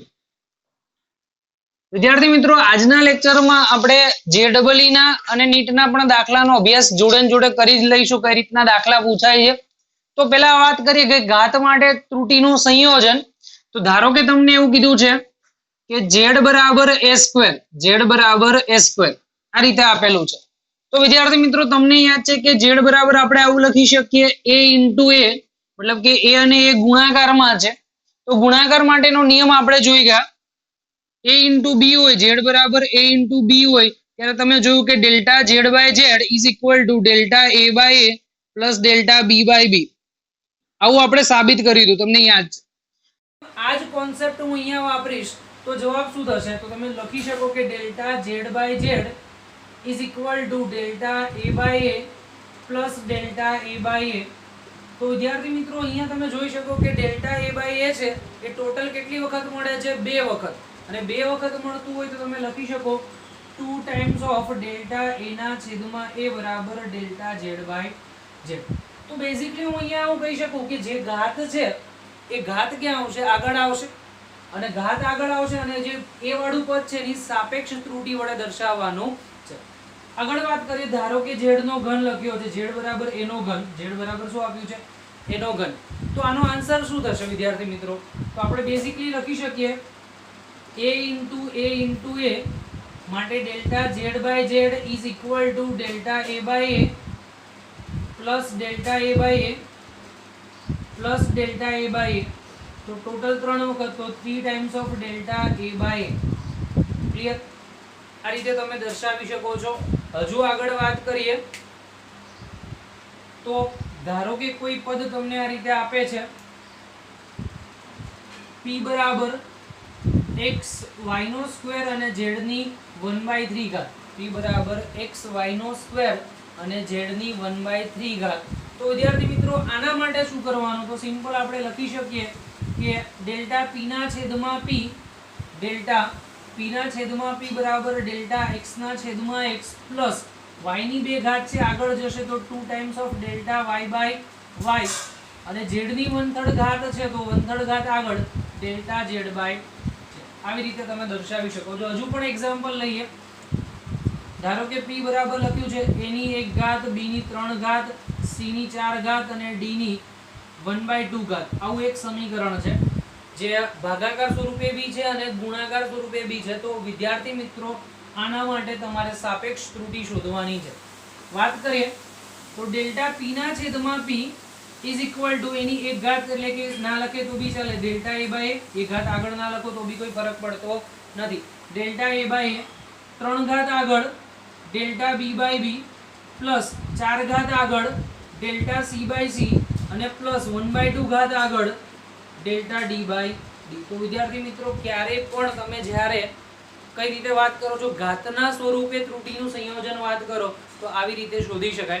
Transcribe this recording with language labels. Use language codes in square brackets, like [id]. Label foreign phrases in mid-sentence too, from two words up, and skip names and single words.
[gu] વિદ્યાર્થી મિત્રો, આજના લેક્ચરમાં આપણે JEE ના અને નીટના પણ દાખલાનો અભ્યાસ જોડે જોડે કરી જ લઈશું, કઈ રીતના દાખલા પૂછાય છે. તો પેલા વાત કરીએ કે ઘાત માટે ત્રુટીનું સંયોજન. તો ધારો કે તમને એવું કીધું છે કે z બરાબર a સ્ક્વેર, z બરાબર a સ્ક્વેર આ રીતે આપેલું છે. તો વિદ્યાર્થી મિત્રો, તમને યાદ છે કે z બરાબર આપણે આવું લખી શકીએ [en] a into a, [gu] મતલબ કે a અને a ગુણાકારમાં છે. તો ગુણાકાર માટેનો નિયમ આપણે જોઈ ગયા. [en] a into b [gu] હોય, z બરાબર [en] a into b [gu] હોય ત્યારે તમે જોયું કે [en] delta z by z is equal to delta a by a plus delta b by b. [gu] આવું આપણે સાબિત કર્યું હતું, તમને યાદ છે. આ જ કોન્સેપ્ટ હું અહીંયા વાપરીશ તો જવાબ શું થશે? તો તમે લખી શકો કે [en] delta z by z is equal to delta a by a plus delta a by a. [gu] તો વિદ્યાર્થી મિત્રો, અહીંયા તમે જોઈ શકો કે [en] delta a by a [gu] છે એ ટોટલ કેટલી વખત મળે છે? 2 વખત. અને 2 વખત મળતું હોય તો તમે લખી શકો [en] 2 times of delta a [gu] ના છેદમાં a બરાબર [en] delta z by z. [gu] તો બેઝિકલી હું અહીંયા હું કહી શકું કે જે ઘાત છે એ ઘાત ક્યાં આવશે? આગળ આવશે. અને ઘાત આગળ આવશે અને જે a વાળું પદ છે એની સાપેક્ષ ત્રુટી વડે દર્શાવવાનું છે. આગળ વાત કરીએ, ધારો કે z નો ઘન લખ્યો છે, z બરાબર a નો ઘન, z બરાબર શું આપ્યું છે? a નો ઘન. તો આનો આન્સર શું થશે વિદ્યાર્થી મિત્રો? તો આપણે બેઝિકલી લખી શકીએ [en] a into a [gu] માટે [en] delta z by z is equal to delta a by a plus delta a by a plus delta a by a. [gu] તો ટોટલ 3 વખત, તો [en] 3 times of delta a by a. [gu] ક્લિયર? આ રીતે તમે દર્શાવી શકો છો. હજુ આગળ વાત કરીએ તો ધારો કે કોઈ પદ તમને આ રીતે આપે છે p બરાબર x y નો સ્ક્વેર અને z ની 1/3 ઘાત. p બરાબર x y નો સ્ક્વેર અને z ની 1/3 ઘાત. તો વિદ્યાર્થી મિત્રો, આના માટે શું કરવાનું? તો સિમ્પલ આપણે લખી શકીએ કે ડેલ્ટા p ના છેદમાં p, ડેલ્ટા p ના છેદમાં p બરાબર ડેલ્ટા x ના છેદમાં x પ્લસ y ની 2 ઘાત છે આગળ જશે તો [en] 2 times of delta y by y [gu] અને z ની 1/3 ઘાત છે તો 1/3 ઘાત આગળ [en] delta z by z. [gu] આવી રીતે તમે દર્શાવી શકો છો. હજુ પણ એક્ઝામ્પલ લઈએ. ધારો કે p બરાબર લખ્યું છે a ની 1 ઘાત, b ની 3 ઘાત, c ની 4 ઘાત અને d ની 1/2 ઘાત. આવું એક સમીકરણ છે જે ભાગાકાર સ્વરૂપે બી છે અને ગુણાકાર સ્વરૂપે બી છે. તો વિદ્યાર્થી મિત્રો, આના માટે તમારે સાપેક્ષ ત્રુટી શોધવાની છે. વાત કરીએ તો ડેલ્ટા p ના છેદમાં [en] p is equal to [gu] એની 1 ઘાત, એટલે કે ના લખે તો બી ચાલે, [en] delta a by a, [gu] 1 ઘાત આગળ ના લખો તો બી કોઈ ફરક પડતો નથી. [en] delta a by a [gu] 3 ઘાત આગળ [en] delta b by b plus [gu] 4 ઘાત આગળ [en] delta c by c [gu] અને પ્લસ 1/2 ઘાત આગળ [en] delta d by d. [gu] તો વિદ્યાર્થી મિત્રો, ક્યારે પણ તમે જ્યારે કઈ રીતે વાત કરો છો, ઘાતના સ્વરૂપે ત્રુટીનું સંયોજન વાત કરો તો આવી રીતે શોધી શકાય.